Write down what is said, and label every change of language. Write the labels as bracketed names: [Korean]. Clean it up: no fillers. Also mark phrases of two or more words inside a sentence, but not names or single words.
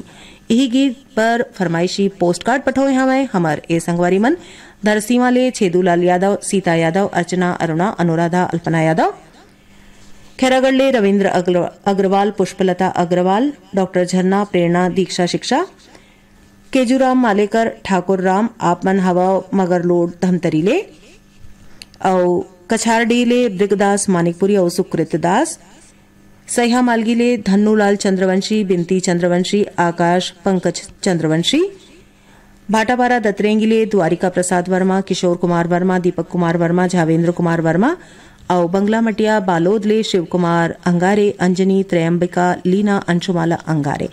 [Chhattisgarhi] यही गीत पर फरमाइशी पोस्ट कार्ड पठोए हमें हमार ए संगवारी मन धरसीवा ले छेदूलाल यादव, सीता यादव, अर्चना अरुणा, अनुराधा अल्पना यादव, खैरागढ़ ले रविंद्र अग्रवाल, पुष्पलता अग्रवाल, डॉक्टर झरना, प्रेरणा, दीक्षा शिक्षा, केजूराम मालेकर, ठाकुर राम, आपमन हवा मगरलोड धमतरी ले और कछारडी ले ब्रिगदास मानिकपुरी और सुकृत दास, सह्या मालगी ले धन्नूलाल चंद्रवंशी, बिनती चंद्रवंशी, आकाश पंकज चंद्रवंशी, भाटापारा दतरेंगी ले द्वारिका प्रसाद वर्मा, किशोर कुमार वर्मा, दीपक कुमार वर्मा, झावेंद्र कुमार वर्मा और बंगला मटिया बालोद ले शिव कुमार अंगारे, अंजनी, त्रयंबिका, लीना, अंशुमाला अंगारे।